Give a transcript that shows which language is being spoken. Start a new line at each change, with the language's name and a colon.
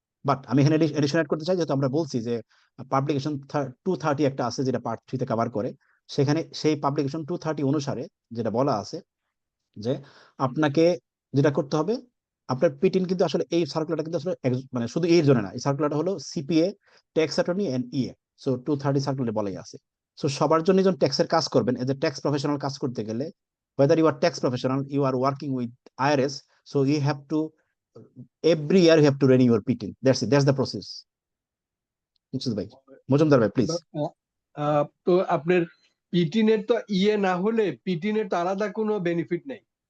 Bangla: But আমি এখানে addition add করতে চাই, যেহেতু আমরা বলছি যে পাবলিকেশন 230 একটা আছে যেটা পার্ট 3 তে কভার করে, সেখানে সেই পাবলিকেশন 230 অনুসারে যেটা বলা আছে যে আপনাকে যেটা করতে হবে, আপনার পিটিন কিন্তু আসলে এই সার্কুলারটা কিন্তু আসলে মানে শুধু এর জন্য না, এই সার্কুলারটা হলো CPA, tax attorney and so 230 সার্কুলারে বলাই আছে। সো সবার জন্য যখন ট্যাক্সের কাজ করবেন, এজ এ ট্যাক্স প্রফেশনাল কাজ করতে গেলে,
English: whether you are tax professional, you are working with IRS, so you have to every year you have to renew your PTIN. That's the process. ভাই মজুমদার ভাই please.
Bangla: তো আপনার পিটিনের তো ইয়ে না হলে পিটিনের তো আলাদা কোনো বেনিফিট নেই।